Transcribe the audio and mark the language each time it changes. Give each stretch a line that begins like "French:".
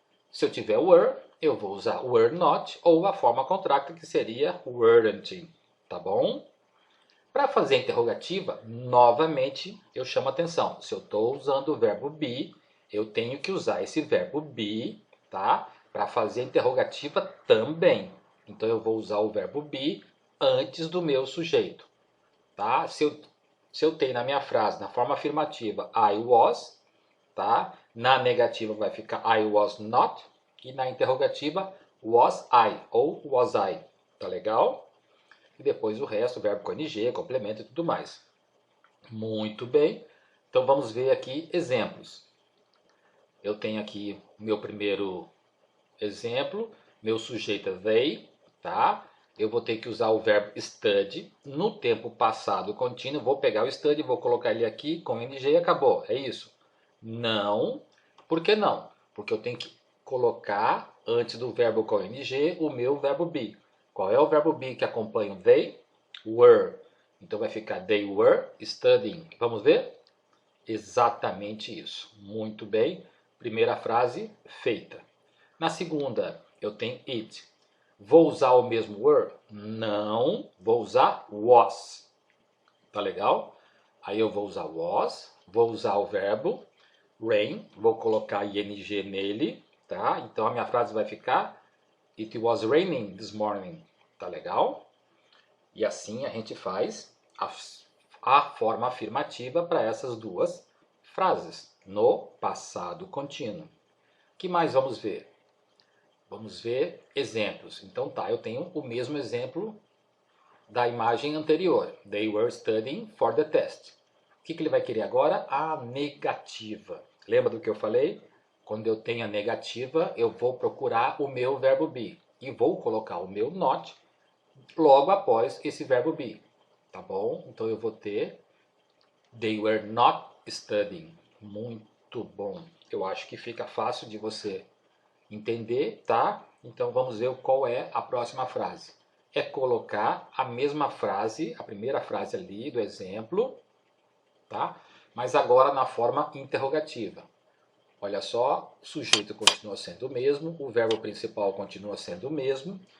Portuguese: Se eu tiver were, eu vou usar
English: were not,
Portuguese: ou a forma contracta que seria weren't. Tá bom? Para fazer a interrogativa, novamente, eu chamo a atenção. Se eu estou usando o verbo be, eu tenho que usar esse verbo be, tá? Para fazer a interrogativa também. Então, eu vou usar o verbo be antes do meu sujeito, tá? Se eu tenho na minha frase, na forma afirmativa,
English: I was,
Portuguese: tá? Na negativa vai ficar
English: I was not.
Portuguese: E na interrogativa,
English: was I
Portuguese: ou was I. Tá legal? E depois o resto, o verbo com ing, complemento e tudo mais. Muito bem. Então vamos ver aqui exemplos. Eu tenho aqui meu primeiro exemplo. Meu sujeito é they, tá? Eu vou ter que usar o verbo study no tempo passado contínuo. Vou pegar o study, vou colocar ele aqui com ing e acabou. É isso? Não. Por que não? Porque eu tenho que colocar antes do verbo com ing o meu verbo be. Qual é o verbo be que acompanha o they?
English: Were.
Portuguese: Então vai ficar
English: they were studying.
Portuguese: Vamos ver? Exatamente isso. Muito bem. Primeira frase feita. Na segunda, eu tenho it. Vou usar o mesmo were? Não. Vou usar was. Tá legal? Aí eu vou usar was. Vou usar o verbo rain. Vou colocar ing nele. Tá? Então a minha frase vai ficar
English: It was raining this morning.
Portuguese: Tá legal? E assim a gente faz a forma afirmativa para essas duas frases no passado contínuo. O que mais vamos ver? Vamos ver exemplos. Então tá, eu tenho o mesmo exemplo da imagem anterior.
English: They were studying for the test.
Portuguese: O que ele vai querer agora? A negativa. Lembra do que eu falei? Quando eu tenho a negativa, eu vou procurar o meu verbo be. E vou colocar o meu not logo após esse verbo be. Tá bom? Então eu vou ter
English: They were not studying.
Portuguese: Muito bom. Eu acho que fica fácil de você entender, tá? Então vamos ver qual é a próxima frase. É colocar a mesma frase, a primeira frase ali do exemplo, tá? Mas agora na forma interrogativa. Olha só, o sujeito continua sendo o mesmo, o verbo principal continua sendo o mesmo.